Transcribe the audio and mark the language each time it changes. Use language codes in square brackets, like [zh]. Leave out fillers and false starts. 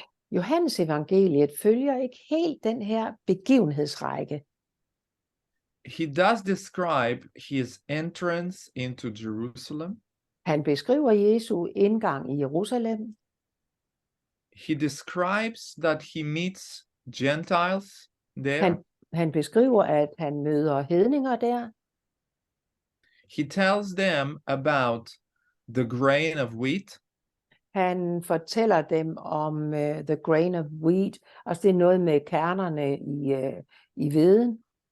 [da] Johannes evangeliet følger ikke helt den her begivenhedsrække. [en] He does describe his entrance into Jerusalem. [da] Han beskriver Jesu indgang i Jerusalem. [en] He describes that he meets Gentiles there. [da] Han beskriver, at han møder hedninger der. [en] He tells them about the grain of wheat. [da] Han fortæller dem om [en] the grain of wheat. [da] Altså det er noget med kernerne i hveden.